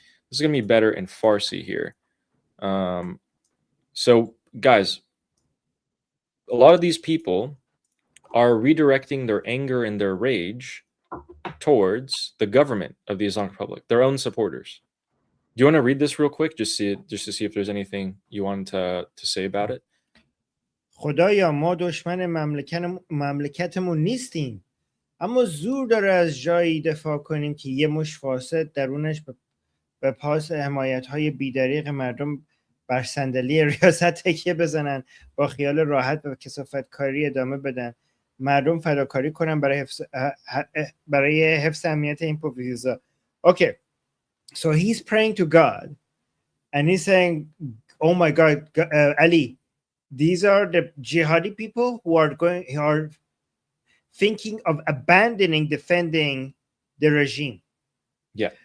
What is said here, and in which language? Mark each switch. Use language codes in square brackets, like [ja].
[en] This is going to be better in Farsi here. So, guys, a lot of these people are redirecting their anger and their rage towards the government of the Islamic Republic, their own supporters. Do you want to read this real quick, just to see if there's anything you want to say about it? [fa] خدایا ما دشمن مملکتمون نیستیم، اما زور داره از جایی دفاع کنیم که یه مش فاسد درونش به پاس حمایت‌های بی‌دریغ مردم بر صندلی ریاست تکیه بزنن، با خیال راحت به کثافتکاری ادامه بدن، مردم فداکاری کنن برای حفظ امنیت این پوفیزا. [en] Okay, so he's praying to God and he's saying, oh my God, Ali, these are the jihadi people who are thinking of defending the regime. Yeah.